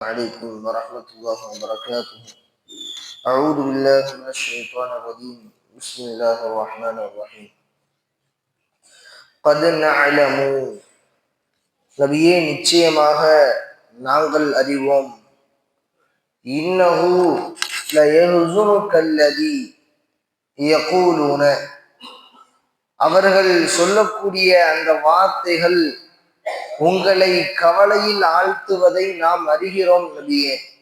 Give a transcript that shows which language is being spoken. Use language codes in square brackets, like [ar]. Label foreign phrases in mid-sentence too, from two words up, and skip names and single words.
[ar] عليكم ورحمة الله وبركاته. أعوذ بالله من الشيطان الرجيم. بسم الله الرحمن الرحيم. قد نعلم [ta] நபியே நிச்சயமாக நாங்கள் அறிவோம். [ar] إنه ليحزنك الذي يقولون [ta] அவர்கள் சொல்லக்கூடிய அந்த வார்த்தைகள் உங்களை கவலையில் ஆழ்த்துவதை நாம் அறிகிறோம் நபியே.